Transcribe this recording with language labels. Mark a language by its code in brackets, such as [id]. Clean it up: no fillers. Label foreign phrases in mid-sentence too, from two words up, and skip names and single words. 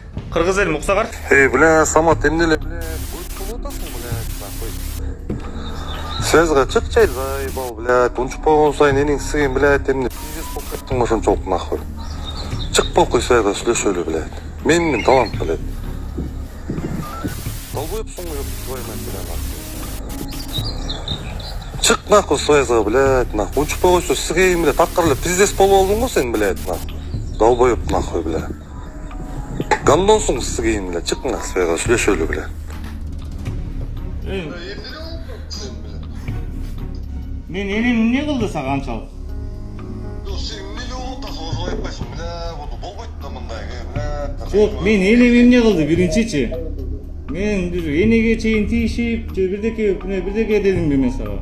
[ky] Кыргыз элим уксагар. Бля, Самат, эмнеле, [ru] бля, будет болотасың, блядь, нахуй. [ky] Связга чык чай, [ru] заебал, блядь, [ky] унчуп болгон сайын энең сиген, блядь, эмне пиздец болуп кеттиң ошончолук, нахуй. Чык болкуй связга сүйлөшөлү, блядь. Менин талант, [ru] блядь. Долбоёпсуң го, ёп, твою мать, блядь, нахуй. [ky] Чык, нахуй, связга, [ru] блядь, нахуй. [ky] Унчуп болгойсо сиген, блядь, такыр эле пиздец болуп алдың го сен, [ru] блядь, нахуй. Долбоёп, нахуй, блядь. [ky] Гандонсуң сиген, блядь, чык нахуй связга сүйлөшөлү, блядь. Мен энем эмне кылды сага анчалык? Сен эмнеле болуп атасың, ошо айтпайсың, бля, буну болбойт да мындай, бля. Жок, мен энем эмне кылды биринчичи? Мен бир энеге чейин тийишип, же бирдеке дедимби мен сага?